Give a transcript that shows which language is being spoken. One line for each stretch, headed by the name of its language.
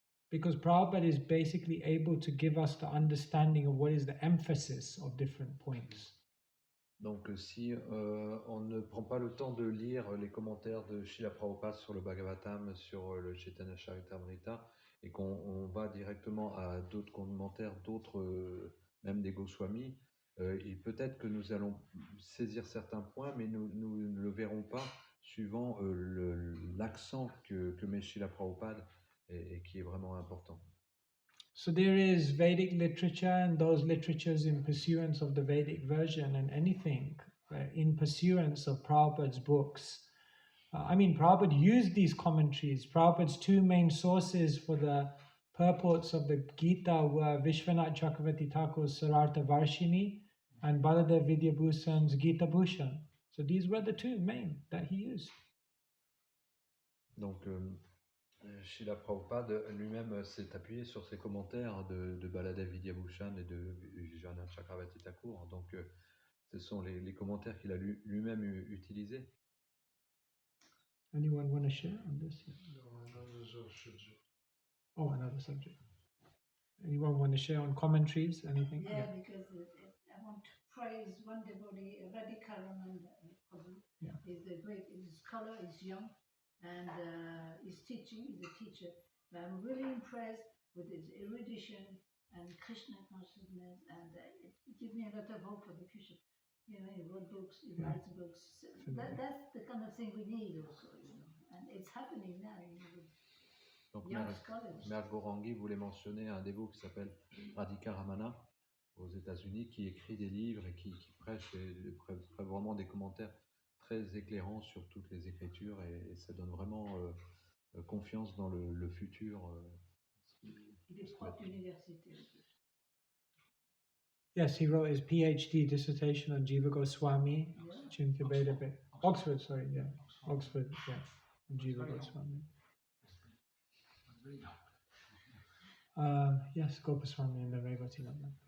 English: Because Prabhupada is basically able to give us the understanding of what is the emphasis of different points.
French: Donc, si on ne prend pas le temps de lire les commentaires de Srila Prabhupada sur le Bhagavatam, sur le Chaitanya Charitamrita, et qu'on va directement à d'autres commentaires, d'autres, même des Goswamis, et peut-être que nous allons saisir certains points, mais nous ne le verrons pas suivant l'accent que met Srila Prabhupada et qui est vraiment important.
English: So there is Vedic literature and those literatures in pursuance of the Vedic version, and anything in pursuance of Prabhupada's books. Prabhupada used these commentaries. Prabhupada's two main sources for the purports of the Gita were Vishwanath Chakravarti Thakur's Sarartha Varshini and Baladev Vidyabhusan's Gita Bhushan. So these were the two main that he used.
French: Donc, Srila Prabhupada lui-même s'est appuyé sur ses commentaires de Baladev Vidyabhushan et de Vishwanath Chakravarti Thakur. Donc, ce sont les commentaires qu'il a lui-même utilisés.
English: Anyone want to share on this? No, another subject. Oh, another subject. Anyone want to share on commentaries? Anything? Yeah, because I want to praise one devotee, Radhikarananda Prabhu. Yeah. He's a great, he's a scholar, he's young, and he's teaching, he's a teacher. But I'm really impressed with his erudition and Krishna consciousness, and it gives me a lot of hope for the future. You know, he wrote books, he writes books. That's the kind of thing we need also, you know. And it's happening now, you know, with
French: Donc,
English: young scholars.
French: Mère Gorangi voulait mentionner un dévot qui s'appelle Radhika Ramana aux États-Unis, qui écrit des livres et qui prêche vraiment des commentaires très éclairants sur toutes les écritures, et ça donne vraiment confiance dans le futur. Il est prof d'université.
English: Yes, he wrote his PhD dissertation on Jiva Goswami, Chintya Vedabhe. Oxford, sorry, yeah. Oxford, yeah. On Jiva Goswami. Yes, Gopaswami and the Revati Lama.